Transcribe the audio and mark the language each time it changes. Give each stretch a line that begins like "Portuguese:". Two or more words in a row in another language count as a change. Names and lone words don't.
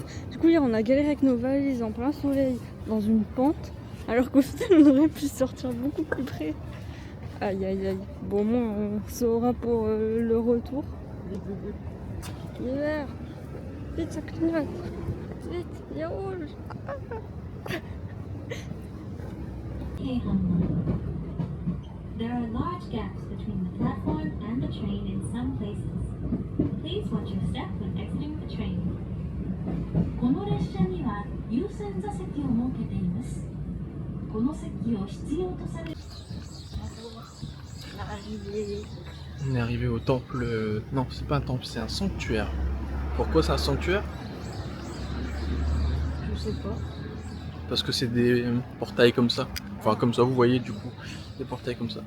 French: Du coup hier on a galéré avec nos valises en plein soleil dans une pente. Alors qu'au final on aurait pu sortir beaucoup plus près. Aïe aïe aïe. Bon, au moins on saura pour le retour. Hiver. Vite, ça clignote. Vite, il rouge.
English: There are large gaps between the platform and the train in some places. Please watch your step when exiting the train.
Japanese: この列車には優先座席を設けています。この席を必要とされる。
French: On est arrivé au temple. Non, c'est pas un temple, c'est un sanctuaire. Pourquoi c'est un sanctuaire? Je sais pas. Parce que c'est des portails comme ça. Enfin, comme ça, vous voyez, du coup, des portails comme ça.